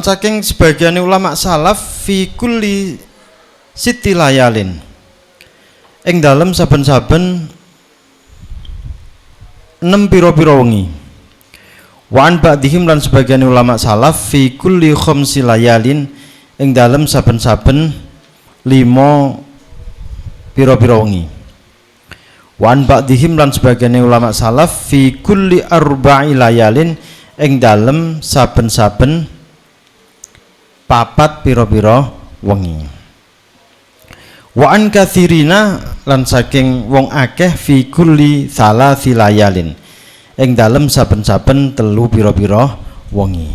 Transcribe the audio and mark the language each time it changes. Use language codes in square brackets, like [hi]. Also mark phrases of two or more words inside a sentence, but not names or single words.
[jv] saking sebagian ulama salaf [ar] في كل ست ليال [jv] ing dalem saben-saben 6 pira-pira wengi. [ar] وعن بعضهم [jv] lan sebagian ulama salaf [ar] في كل خمس ليال [jv] ing dalem saben-saben 5 pira-pira wengi. [ar] وعن بعضهم [jv] lan sebagian ulama salaf [ar] في كل أربع ليال [jv] ing dalem saben-saben 4 pira-pira wengi. [ar] وعن كثيرين [jv] lan saking wong akeh [ar] في كل ثلاث ليال [jv] ing dalem saben-saben 3 pira-pira wengi.